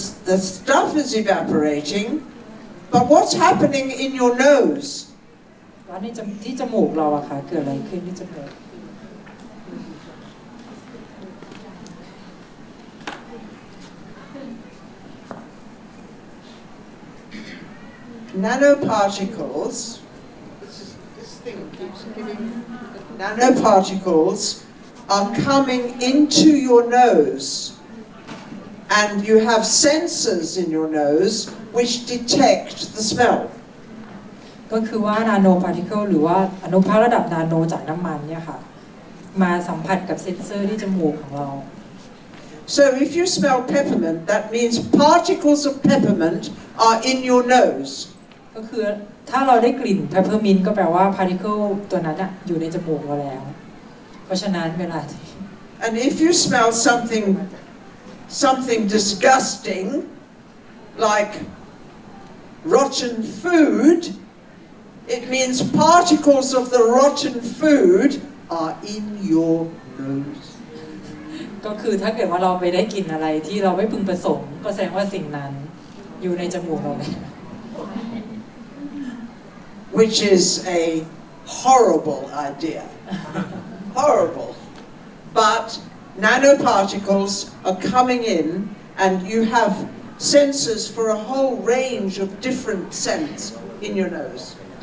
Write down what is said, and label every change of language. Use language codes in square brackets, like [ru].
[en] The stuff is evaporating, but what's happening in your nose? [th] ว่าที่จมูกเราอะค่ะเกิดอะไรขึ้นที่จมูก [en] Nanoparticles, this thing keeps giving, nanoparticles are coming into your nose, and you have sensors in your nose which detect the smell. [th] ก็คือว่านาโนพาร์ติเคิลหรือว่าอนุภาคระดับนาโนจากน้ำมันเนี่ยค่ะมาสัมผัสกับเซ็นเซอร์ที่จมูกของเรา [en] So if you smell peppermint, that means particles of peppermint are in your nose. [th] ก็คือถ้าเราได้กลิ่นเพปเปอร์มินต์ก็แปลว่าพาร์ติเคิลตัวนั้นอะอยู่ในจมูกเราแล้วเพราะฉะนั้นเวลา [en] And if you smell something disgusting, like rotten food, it means particles of the rotten food are in your nose. [th] ก็คือถ้าเกิดว่าเราไปได้กลิ่นอะไรที่เราไม่พึงประสงค์ก็แสดงว่าสิ่งนั้นอยู่ในจมูกเราแล้ว [en] Which is a horrible idea. Horrible. But nanoparticles are coming in and you have sensors for a whole range of different scents in your nose.